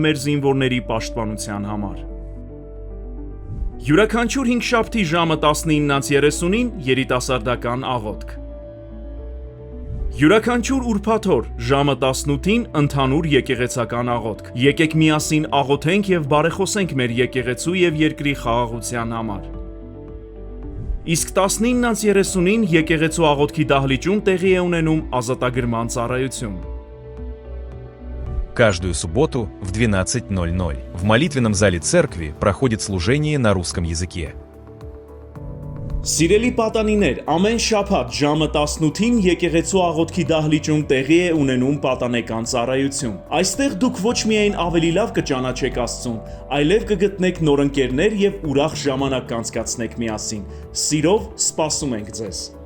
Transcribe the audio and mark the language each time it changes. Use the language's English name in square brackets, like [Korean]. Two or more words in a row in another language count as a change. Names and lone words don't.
[Armenian] մեր զինվորների պաշտպանության համար։ Յուրաքանչյուր հինգշաբթի ժամը 19:30-ին երիտասարդական աղոթք։ Յուրաքանչյուր ուրբաթ օր ժամը 18-ին ընդհանուր եկեղեցական աղոթք։ Եկեք միասին աղոթենք եւ բարեխոսենք մեր եկեղեցու եւ երկրի խաղաղության համար։ Իսկ 19:30-ին եկեղեցու աղոթքի дахличում տեղի է ունենում ազատագրման ծառայություն։ [Russian] Каждую субботу в 12:00 в молитвенном зале церкви проходит служение на русском языке. [Armenian] Սիրելի պատանիներ, ամեն շաբաթ ժամը 18-ին եկեղեցու աղոթքի դահլիճում տեղի է ունենում պատանեկան ծառայություն։ Այստեղ դուք ոչ միայն ավելի լավ կճանաչեք Աստծուն, այլև կգտնեք նոր ընկերներ եւ ուրախ ժամանակ կանցկացնեք միասին։ Սիրով սպասում ենք ձեզ։